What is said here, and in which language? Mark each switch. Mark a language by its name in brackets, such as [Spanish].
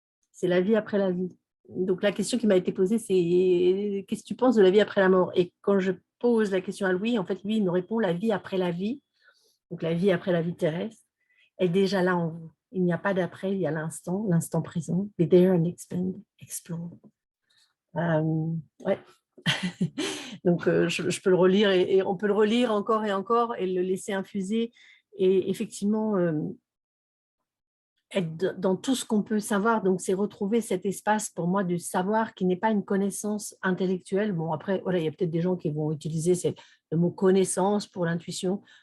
[French] C'est la vie après la vie. Donc la question qui m'a été posée, c'est qu'est-ce que tu penses de la vie après la mort? Et quand je pose la question à Louis, en fait, lui, il me répond la vie après la vie, donc la vie après la vie terrestre, est déjà là en vous. Il n'y a pas d'après, il y a l'instant présent. [English] Be there and expand, explore. [French] Ouais. Donc, je peux le relire et on peut le relire encore et encore et le laisser infuser. Et effectivement, être dans tout ce qu'on peut savoir. Donc, c'est retrouver cet espace pour moi de savoir qui n'est pas une connaissance intellectuelle. Bon, après, voilà, il y a peut-être des gens qui vont utiliser le mot connaissance pour l'intuition.